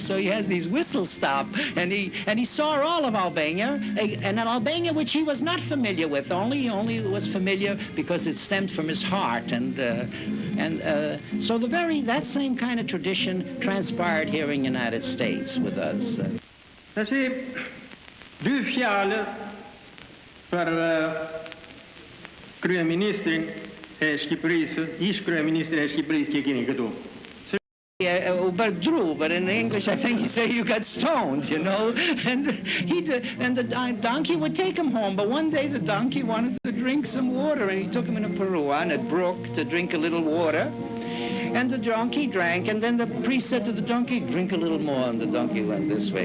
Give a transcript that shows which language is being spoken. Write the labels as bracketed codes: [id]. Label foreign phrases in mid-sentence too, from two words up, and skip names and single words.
[en] So he has these whistle stop, and he saw all of Albania, and an Albania which he was not familiar with. Only was familiar because it stemmed from his heart, and so that same kind of tradition transpired here in the United States with us. [sq] Tashi, dy fjalë për kryeministrin e Shqipërisë, ish kryeministrin e Shqipërisë që keni këtu. [en] But Drew, but in English I think he said you got stoned, you know, and the donkey would take him home. But one day the donkey wanted to drink some water, and he took him in a Peruan, a brook, to drink a little water. And the donkey drank, and then the priest said to the donkey, drink a little more, and the donkey went this way.